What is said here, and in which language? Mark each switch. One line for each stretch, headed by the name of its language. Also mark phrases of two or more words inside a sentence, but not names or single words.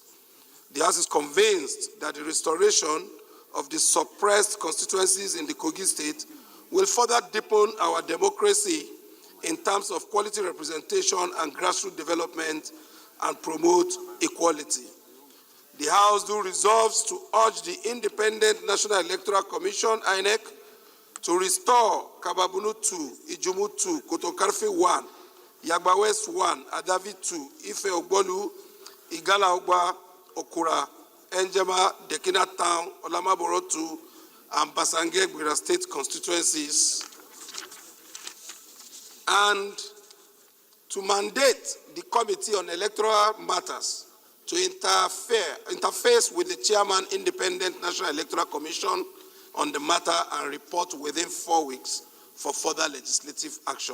English: The House is convinced that the restoration of the suppressed constituencies in the Kogi State will further deepen our democracy in terms of quality representation and grassroots development and promote equality. The House do resolves to urge the Independent National Electoral Commission, INEC, to restore Kababunu 2, Ijumu 2, Kotokarfi 1, Yagba West 1, Adavi 2, Ife Ogbolu, Igala Ogba, Okura, Enjema, Dekina Town, Olamaboro 2, and Basange Bira State constituencies, and to mandate the Committee on Electoral Matters to interface with the Chairman, Independent National Electoral Commission on the matter and report within 4 weeks for further legislative action.